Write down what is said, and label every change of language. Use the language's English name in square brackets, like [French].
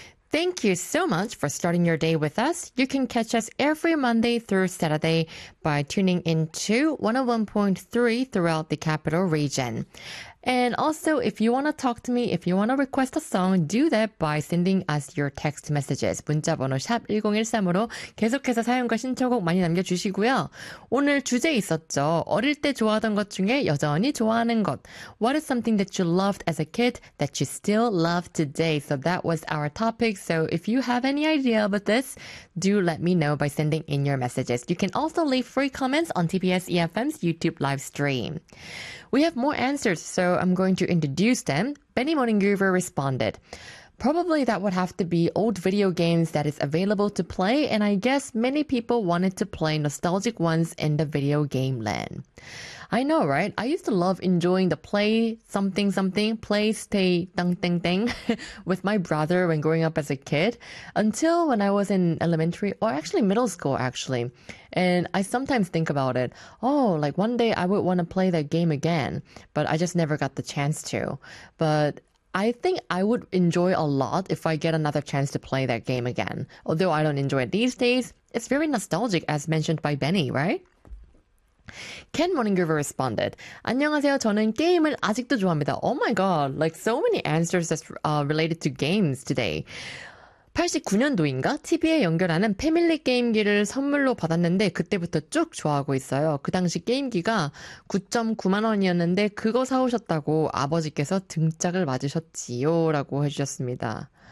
[English] Thank you so much for starting your day with us. You can catch us every Monday through Saturday by tuning in to 101.3 throughout the capital region. And also, if you want to talk to me, if you want to request a song, do that by sending us your text messages. [Korean] 문자번호 샵1013으로 계속해서 사용과 신청곡 많이 남겨주시고요. 오늘 주제 있었죠. 어릴 때 좋아하던 것 중에 여전히 좋아하는 것. [English] What is something that you loved as a kid that you still love today? So that was our topic. So if you have any idea about this, do let me know by sending in your messages. You can also leave free comments on TBS EFM's YouTube live stream. We have more answers, so I'm going to introduce them. Benny Morning Groover responded, probably that would have to be old video games that is available to play, and I guess many people wanted to play nostalgic ones in the video game land. I know, right? I used to love enjoying the play something something, play stay dang dang dang with my brother when growing up as a kid, until when I was in elementary, or actually middle school, actually. And I sometimes think about it. Oh, like one day I would want to play that game again, but I just never got the chance to. But I think I would enjoy a lot if I get another chance to play that game again. Although I don't enjoy it these days, it's very nostalgic as mentioned by Benny, right? Ken Morning Groover responded, [Korean] 안녕하세요. 저는 게임을 아직도 좋아합니다. [English] Oh my god, like so many answers that's related to games today. [Korean] 89년도인가 TV에 연결하는 패밀리 게임기를 선물로 받았는데 그때부터 쭉 좋아하고 있어요. 그 당시 게임기가 9.9만 원이었는데 그거 사오셨다고 아버지께서 등짝을 맞으셨지요 라고 해주셨습니다.